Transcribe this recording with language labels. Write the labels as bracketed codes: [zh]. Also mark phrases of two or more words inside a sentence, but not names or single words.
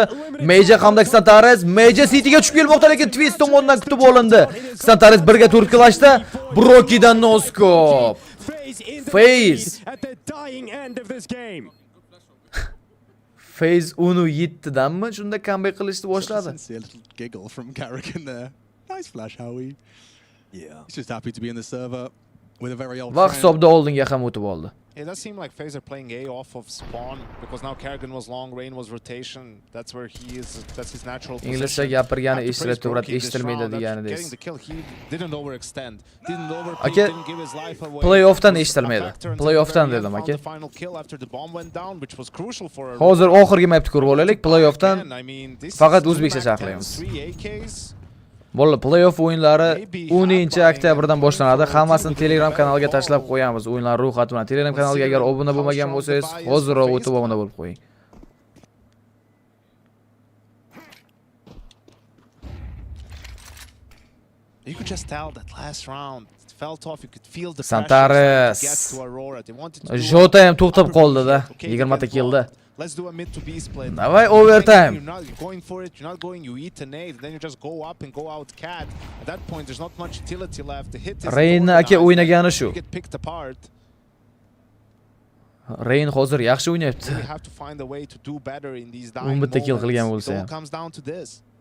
[uz] Major hamda Xantares Major City'ga tushib kelmoqda, lekin Twist tomonidan kutib olindi. Xantares birga turtkilashdi. Brokidan noskop. FaZe FaZe 17danmi shunda comeback qilishni boshladi. [en] Giggle from Carrigan there. Nice flash, Howie. Yeah. He's just happy to be in the server with a very old [uz] Va hisobda oldinga ham o'tib oldi. [en] It does seem like FaZe are playing A off of spawn because now Kerrigan was long, Rain was rotation. That's where he is. That's his natural position. [uz] Inglizcha gapirgani eshitilib turadi, eshitilmaydi deganidiz. [en] Getting the kill, he didn't overextend. Didn't overpeak, [uz] Aka, [en] didn't give his life away. [uz] Playoffdan eshitilmaydi. Playoffdan dedim aka. [en] The final kill after the bomb went down, which was crucial for her. [uz] Hozir oxirgi mapni ko'rib olaylik. Playoffdan faqat o'zbekcha sharhlaymiz. Bolalar, playoff o'yinlari 10-oktyabrdan boshlanadi. Hammasini Telegram kanaliga tashlab qo'yamiz. O'yinlar ro'yxati bilan. Telegram kanaliga agar obuna bo'lmagan bo'lsangiz, hozirroq o'tib obuna bo'lib qo'ying. [en] You could just tell that last round it felt off. You could feel the [uz] Xantares. Jota ham to'xtab qoldi-da. 20 ta killda. [en] Let's do a mid to B split. [ru] Давай overtime. [en] You're not going for it. You're not going. You eat a nade, then you just go up and go out cat. At that point, there's not much utility left. The hit is. [uz] Rain aka o'ynagani shu. [en] Get picked apart. [uz] Rain hozir yaxshi o'ynayapti. [en] We have to find a way to do better in these dying moments. [uz] Bitta kill qilgan bo'lsa ham. [en] It all comes down to this.